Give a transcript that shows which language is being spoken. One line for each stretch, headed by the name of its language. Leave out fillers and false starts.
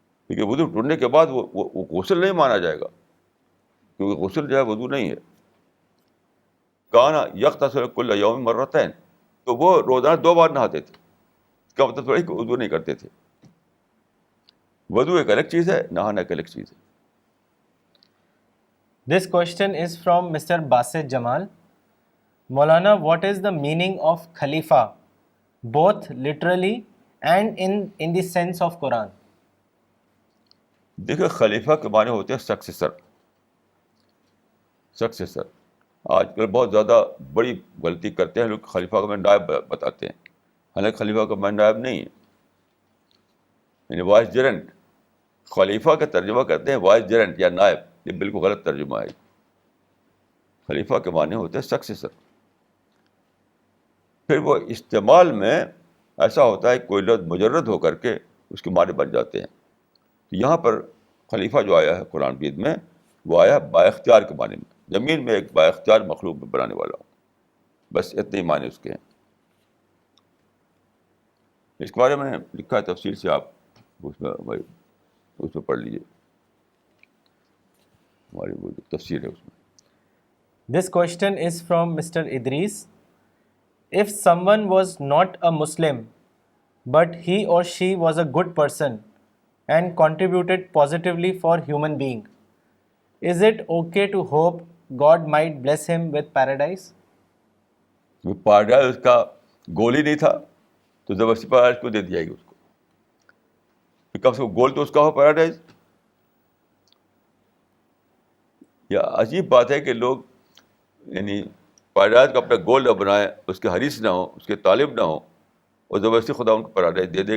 Urdu: کیونکہ وضو ٹوٹنے کے بعد وہ غسل نہیں مانا جائے گا, کیونکہ غسل جو ہے وضو نہیں ہے.
Arabic: کانا یغتسل کل یوم مرتین,
Urdu: تو وہ روزانہ 2 بار نہاتے تھے. اس کا مطلب تھوڑی کہ وضو نہیں کرتے تھے. وضو ایک الگ چیز ہے, نہانا ایک الگ چیز ہے.
English: This question is from Mr. Basit Jamal. Maulana, what is the meaning of Khalifa, both literally and in the sense of Quran?
Urdu: دیکھیں خلیفہ کے معنی ہوتے ہیں سکسیسر. سکسیسر آج کل بہت زیادہ بڑی غلطی کرتے ہیں لوگ, خلیفہ کا معنی نائب بتاتے ہیں. حالانکہ خلیفہ کا معنی نائب نہیں ہے, یعنی وائس جرنٹ. خلیفہ کا ترجمہ کرتے ہیں وائس جرنٹ یا نائب, یہ بالکل غلط ترجمہ ہے. خلیفہ کے معنی ہوتے ہیں سکسیسر. پھر وہ استعمال میں ایسا ہوتا ہے کہ کوئی لفظ مجرد ہو کر کے اس کے معنی بن جاتے ہیں. یہاں پر خلیفہ جو آیا ہے قرآن مجید میں, وہ آیا با اختیار کے معنی میں. زمین میں ایک با اختیار مخلوق میں بنانے والا ہوں, بس اتنے ہی معنی اس کے ہیں. اس کے بارے میں لکھا ہے تفصیل سے, آپ اس میں پڑھ لیجیے, ہماری وہ جو تفسیر ہے اس میں.
English: This question is from Mr. Idris. If someone was not a Muslim, but he or she was a good person and contributed positively for human being, is it okay to hope God might bless him with paradise?
Urdu: Paradise اس کا گول ہی نہیں تھا تو زبردستی paradise کو دے دیا گیا اس کو. کم سے کم گول تو اس کا ہو پیراڈائز. یا عجیب بات ہے کہ لوگ یعنی پیراڈائز کا اپنا گول نہ بنائیں, اس کے حریث نہ ہوں, اس کے طالب نہ ہوں, اور زبردستی خدا ان کو پیراڈائز دے دے.